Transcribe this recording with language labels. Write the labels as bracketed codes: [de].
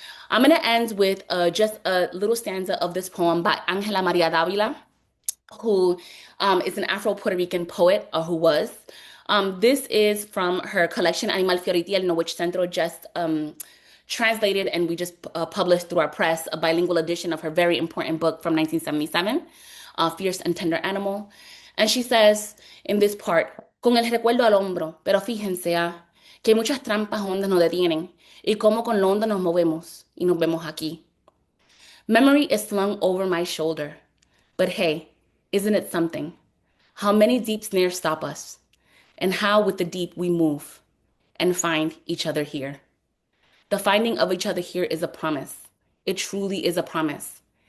[en] I'm going to end with just a little stanza of this poem by Ángela María Dávila, who is an Afro-Puerto Rican poet, or who was. This is from her collection Animal Fiore y Tierno, which CENTRO just translated, and we just published through our press a bilingual edition of her very important book from 1977, Fierce and Tender Animal. And she says in this part, [es] con el recuerdo al hombro, pero fíjense que muchas trampas hondas nos detienen y cómo con la onda nos movemos y nos vemos aquí. [en] Memory is slung over my shoulder, but hey, isn't it something? How many deep snares stop us, and how with the deep we move and find each other here. The finding of each other here is a promise. It truly is a promise.